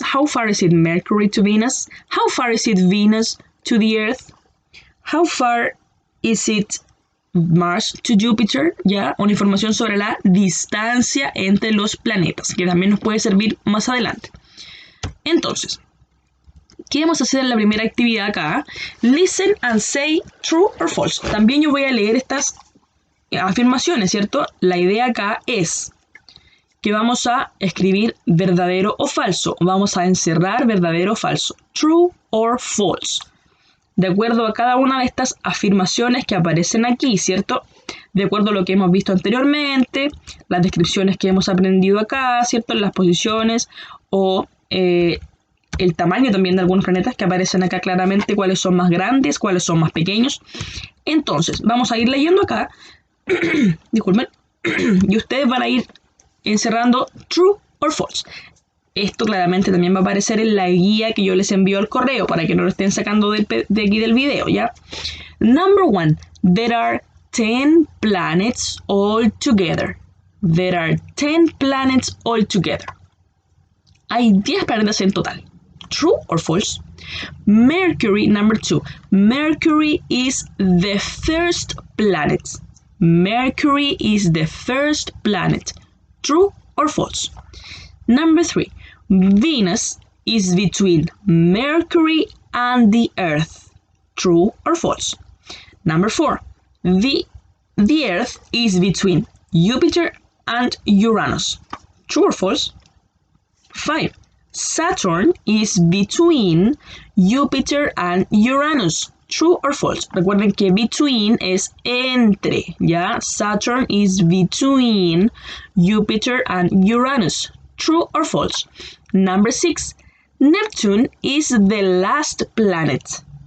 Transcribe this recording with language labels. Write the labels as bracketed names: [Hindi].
[English] How far is it Mercury to Venus? How far is it Venus to the Earth? How far is it Mars to Jupiter? [Spanish] Ya, una información sobre la distancia entre los planetas, que también nos puede servir más adelante. Entonces, ¿qué vamos a hacer en la primera actividad acá? [English] Listen and say true or false. [Spanish] También yo voy a leer estas afirmaciones, ¿cierto? La idea acá es que vamos a escribir verdadero o falso. Vamos a encerrar verdadero o falso. [English] True or false. [Spanish] De acuerdo a cada una de estas afirmaciones que aparecen aquí, ¿cierto? De acuerdo a lo que hemos visto anteriormente, las descripciones que hemos aprendido acá, ¿cierto? Las posiciones o el tamaño también de algunos planetas que aparecen acá claramente, cuáles son más grandes, cuáles son más pequeños. Entonces, vamos a ir leyendo acá. Disculpen. Y ustedes van a ir encerrando [English] true or false. [Spanish] Esto claramente también va a aparecer en la guía que yo les envío al correo para que no lo estén sacando de aquí del video, ¿ya? [English] Number 1. There are 10 planets all together. There are 10 planets all together. [Spanish] Hay 10 planetas en total. [English] True or false? Mercury, number 2. Mercury is the first planet. Mercury is the first planet. True or false? Number 3. Venus is between Mercury and the Earth. True or false? Number 4. The Earth is between Jupiter and Uranus. True or false? 5. Saturn is between Jupiter and Uranus. True or false? [Spanish] Recuerden que between es entre, ¿ya? [English] Saturn is between Jupiter and Uranus. True or false? Number 6. Neptune is the last planet.